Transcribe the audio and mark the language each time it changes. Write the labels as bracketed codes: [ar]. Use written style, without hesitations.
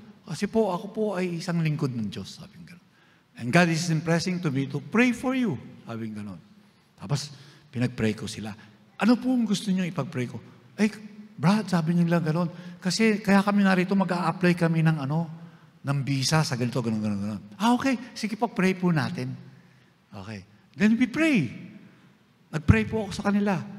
[tl] Kasi po, ako po ay isang lingkod ng Diyos. Sabi nga gano'n. [en] And God is impressing to me to pray for you. [tl] Sabi nga gano'n. Tapos, pinag-pray ko sila. Ano po ang gusto niyo ipag-pray ko? Brad, sabi nila gano'n. Kasi, kaya kami narito, mag-a-apply kami ng visa sa ganito, gano'n. Okay. Sige po, pray po natin. Okay. [en] Then we pray. [tl] Nag-pray po ako sa kanila.